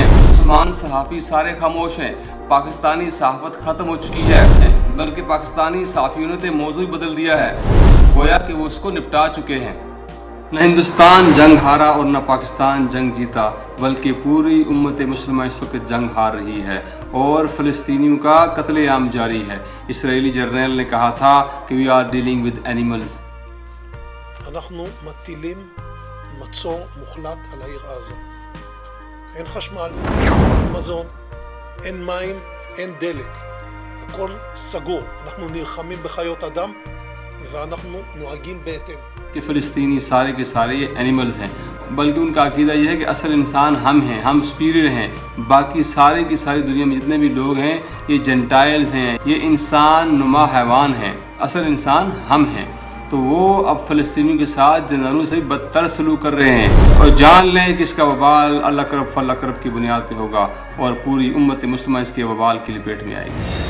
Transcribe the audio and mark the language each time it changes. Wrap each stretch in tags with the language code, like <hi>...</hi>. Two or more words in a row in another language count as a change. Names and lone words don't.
<ur>عثمان صحافی سارے خاموش ہیں۔ پاکستانی صحافت ختم ہو چکی ہے، بلکہ پاکستانی صحافیوں نے موضوع بدل دیا ہے، گویا کہ وہ اس کو نپٹا چکے ہیں۔ نہ ہندوستان جنگ ہارا اور نہ پاکستان جنگ جیتا، بلکہ پوری امت مسلمہ اس وقت جنگ ہار رہی ہے اور فلسطینیوں کا قتل عام جاری ہے۔ اسرائیلی جرنیل نے کہا تھا کہ</ur> <en>we are dealing with animals۔</en> <he>אנחנו מטילים מצור מוחלט על העיר עזה. אין חשמל, אין מזון, אין מים, אין דלק. הכל סגור. אנחנו נלחמים בחיות אדם ואנחנו נוהגים בהתאם.</he> <ur>کہ فلسطینی سارے کے سارے یہ اینیملز ہیں، بلکہ ان کا عقیدہ یہ ہے کہ اصل انسان ہم ہیں، ہم سپیریئر ہیں، باقی سارے کی ساری دنیا میں جتنے بھی لوگ ہیں یہ جنٹائلز ہیں، یہ انسان نما حیوان ہیں، اصل انسان ہم ہیں۔ تو وہ اب فلسطینیوں کے ساتھ جنرالوں سے بدتر سلوک کر رہے ہیں، اور جان لیں کہ اس کا وبال اللہ کرب فاللہ کرب کی بنیاد پہ ہوگا اور پوری امت مسلمہ اس کے وبال کی لپیٹ میں آئے گی۔</ur>